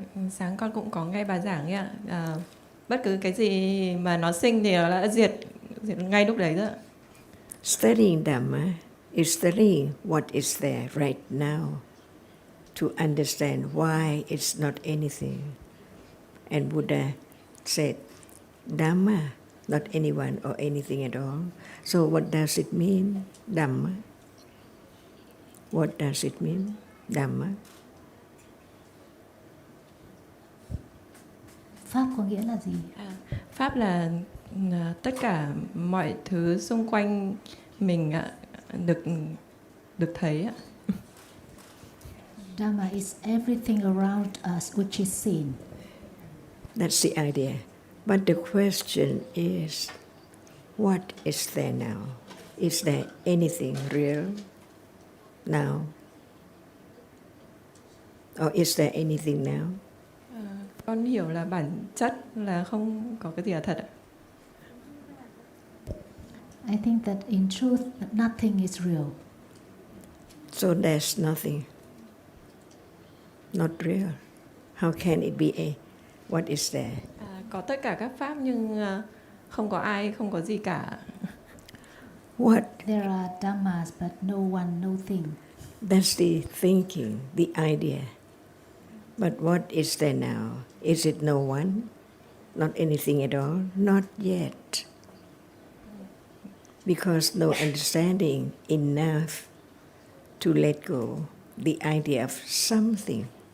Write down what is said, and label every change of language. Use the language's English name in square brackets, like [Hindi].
[Vietnamese] Sáng con cũng có nghe bà giảng ấy ạ. Bất cứ cái gì mà nó sinh thì nó đã diệt ngay lúc đấy đó. [English] Studying Dhamma is studying what is there right now. to understand why it's not anything. And Buddha said, Dhamma, not anyone or anything at all. So what does it mean, Dhamma? What does it mean, Dhamma? [Vietnamese] Pháp có nghĩa là gì? Pháp là tất cả mọi thứ xung quanh mình được thấy ạ. [English] Dhamma is everything around us which is seen. That's the idea. But the question is, what is there now? Is there anything real now? Or is there anything now? [Vietnamese] Con hiểu là bản chất là không có cái gì là thật ạ. [English] I think that in truth nothing is real. So there's nothing. Not real. How can it be a what is there? [Vietnamese] Có tất cả các pháp nhưng không có ai, không có gì cả. [English] What? There are dhammas but no one, no thing. That's the thinking, the idea. But what is there now? Is it no one? Not anything at all? Not yet. Because no understanding enough to let go the idea of something.